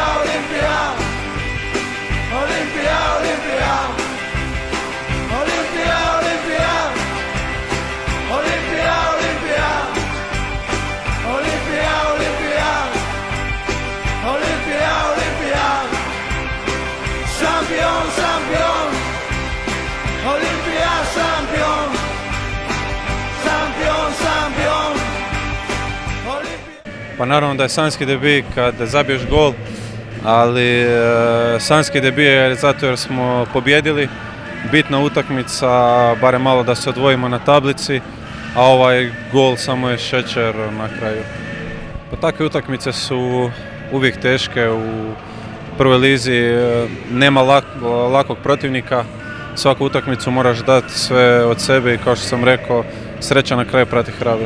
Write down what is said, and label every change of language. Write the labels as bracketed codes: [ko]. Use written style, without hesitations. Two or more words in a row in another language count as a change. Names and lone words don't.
[hr] Olimpija, Olimpija, Olimpija, Olimpija, Olimpija, Olimpija, Olimpija, Olimpija, Olimpija, Olimpija, Olimpija, šampion, šampion, Olimpija šampion, šampion, šampion, Olimpija. Pa naravno da je sanjski debi kad zabiješ gol, ali sanjski debi je zato jer smo pobjedili. Bitna utakmica, barem malo da se odvojimo na tablici, a ovaj gol samo je šećer na kraju. Pa takve utakmice su uvijek teške, u prvoj lizi nema lakog protivnika, svaku utakmicu moraš dati sve od sebe i kao što sam rekao, sreća na kraju prati hrabre.